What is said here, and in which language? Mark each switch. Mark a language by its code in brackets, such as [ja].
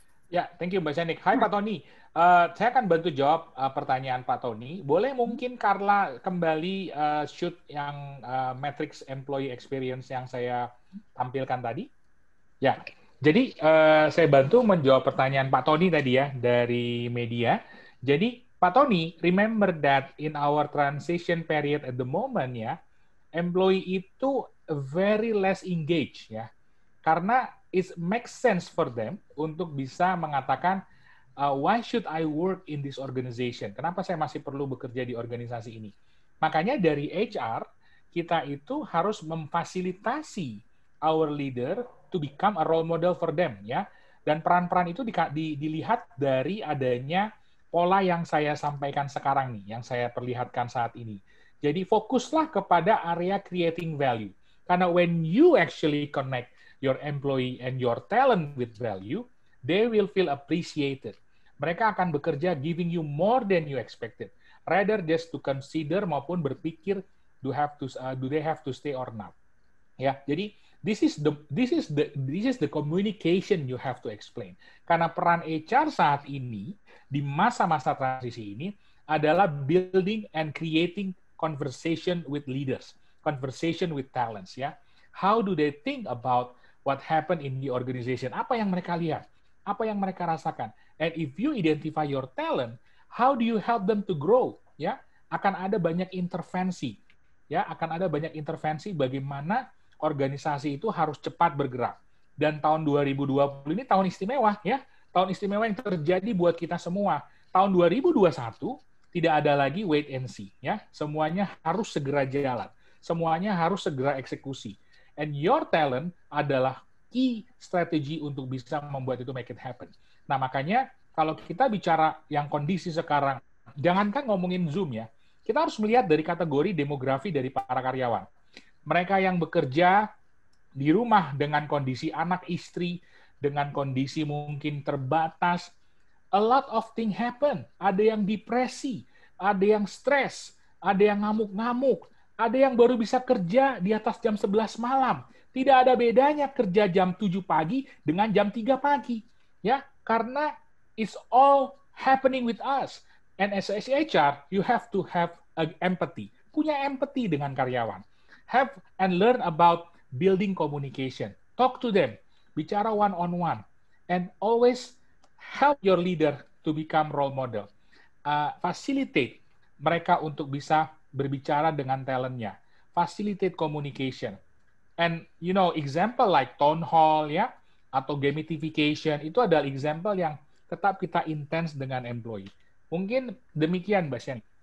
[id] Ya, thank you Mbak Shanik. Hai Pak Tony. Saya akan bantu jawab pertanyaan Pak Tony. Boleh mungkin Carla kembali shoot yang matrix employee experience yang saya tampilkan tadi? Ya, jadi saya bantu menjawab pertanyaan Pak Tony tadi ya dari media. [en] Jadi Pak Tony, remember that in our transition period at the moment ya, employee itu very less engaged ya, karena it makes sense for them [id] untuk bisa mengatakan [en] why should I work in this organization? [id] Kenapa saya masih perlu bekerja di organisasi ini? Makanya dari HR, kita itu harus memfasilitasi [en] our leader to become a role model for them, [id] ya. Dan peran-peran itu dilihat dari adanya pola yang saya sampaikan sekarang nih, yang saya perlihatkan saat ini. Jadi fokuslah kepada area creating value. [en] Karena when you actually connect your employee and your talent with value, they will feel appreciated. [id] Mereka akan bekerja [en] giving you more than you expected, rather just to consider [id] maupun berpikir [en] do they have to stay or not. [id] Ya, jadi [en] this is the communication you have to explain. [id] Karena peran HR saat ini di masa-masa transisi ini adalah [en] building and creating conversation with leaders, conversation with talents. Ya, how do they think about what happened in the organization? [id] Apa yang mereka lihat? Apa yang mereka rasakan? [en] And if you identify your talent, how do you help them to grow? [id] Ya, akan ada banyak intervensi. Ya, akan ada banyak intervensi bagaimana organisasi itu harus cepat bergerak. Dan tahun 2020 ini tahun istimewa, ya. tahun istimewa yang terjadi buat kita semua. Tahun 2021 tidak ada lagi [en] wait and see, [id] ya. Semuanya harus segera jalan. Semuanya harus segera eksekusi. [en] And your talent [id] adalah key strategi untuk bisa membuat itu [en] make it happen. [id] Nah, makanya kalau kita bicara yang kondisi sekarang, jangankan ngomongin Zoom ya, kita harus melihat dari kategori demografi dari para karyawan. Mereka yang bekerja di rumah dengan kondisi anak istri, dengan kondisi mungkin terbatas, [en] a lot of things happen. [id] Ada yang depresi, ada yang stres, ada yang ngamuk-ngamuk, ada yang baru bisa kerja di atas jam 11 malam. Tidak ada bedanya kerja jam 7 pagi dengan jam 3 pagi. Ya, karena [en] it's all happening with us. And as HR, you have to have empathy. [id] Punya empathy dengan karyawan. [en] Have and learn about building communication. Talk to them. [id] Bicara [en] one-on-one. And always help your leader to become role model. [id] Facilitate mereka untuk bisa berbicara dengan talentnya. [en] Facilitate communication. And you know, example like town hall [id] ya, atau gamification, itu adalah example yang tetap kita intens dengan employee. Mungkin demikian, Mbak Shani.